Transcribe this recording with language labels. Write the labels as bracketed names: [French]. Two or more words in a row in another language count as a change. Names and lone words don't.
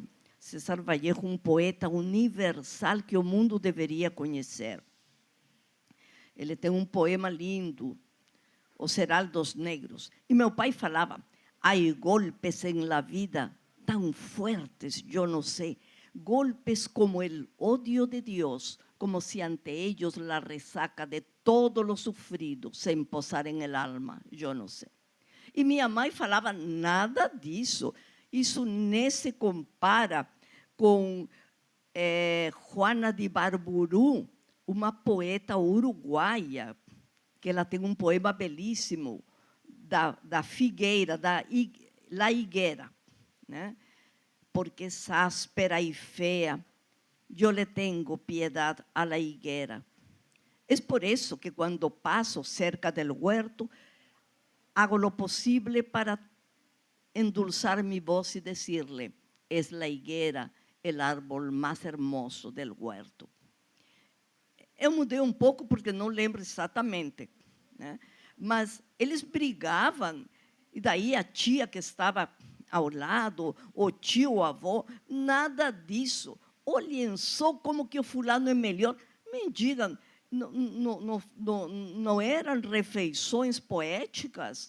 [Portuguese] César Vallejo, um poeta universal que o mundo deveria conhecer. Ele tem um poema lindo, Os Heraldos Negros. E meu pai falava, há golpes [Spanish] em la vida [Portuguese] tão fuertes, eu não sei, [Spanish] golpes como el odio de Dios, como si ante ellos la resaca de todo lo sufrido se imposara en el alma, [Portuguese] eu não sei. E minha mãe falava, nada disso, isso nem se compara com Juana de Barburu, uma poeta uruguaia, que ela tem um poema belíssimo, da figueira, La Higuera, né? [Spanish] Porque es áspera y fea, yo le tengo piedad a la higuera. Es por eso que cuando paso cerca del huerto, hago lo posible para endulzar mi voz y decirle, es la higuera el árbol más hermoso del huerto. [Portuguese] Eu mudei um pouco porque não lembro exatamente, né? Mas eles brigavam, e daí a tia que estava ao lado, o tio, o avô, nada disso. Olhem só como que o fulano é melhor. Me digam, não eram refeições poéticas?